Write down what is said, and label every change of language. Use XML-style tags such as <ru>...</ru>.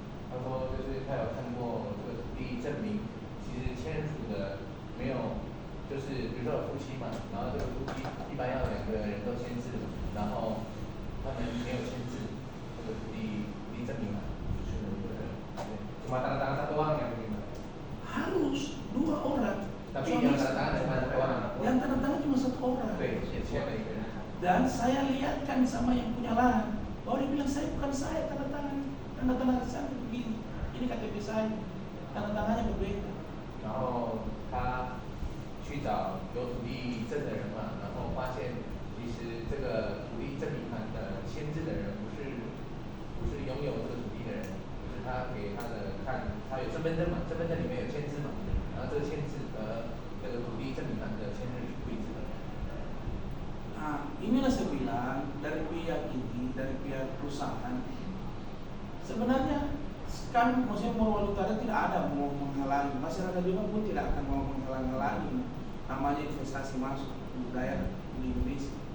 <zh>他说就是他有看过这个土地证明，其实签署的没有，就是比如说有夫妻嘛，然后这个夫妻一般要2个人都签字，然后他们没有签字，这个土地证明嘛，就是对，</zh> <id>Cuma tanda tangan satu orang yang terima. Harus 2 orang. Tapi yang tanda tangan cuma satu orang. Yang tanda tangan cuma 1 orang.</id> <zh>对，签了一个人。</zh> <id>Dan saya lihatkan sama yang punya lahan, bahwa dia bilang bukan saya tanda tangan saya begini. Ini KTP saya, tanda tangannya berbeda.</id> <zh>然后他去找有土地证的人嘛，然后发现其实这个土地证明函的签字的人不是拥有这个土地的人，就是他给他的看，他有身份证嘛，身份证里面有签字嘛，然后这个签字和这个土地证明函的签字是不一致的。</zh> <id>Nah, inilah saya bilang dari pihak ini, dari pihak perusahaan, sebenarnya kan maksudnya Morowali Utara tidak ada mau menghalangi, masyarakat juga pun tidak akan mau menghalangi namanya investasi masuk di daerah di Indonesia.</id>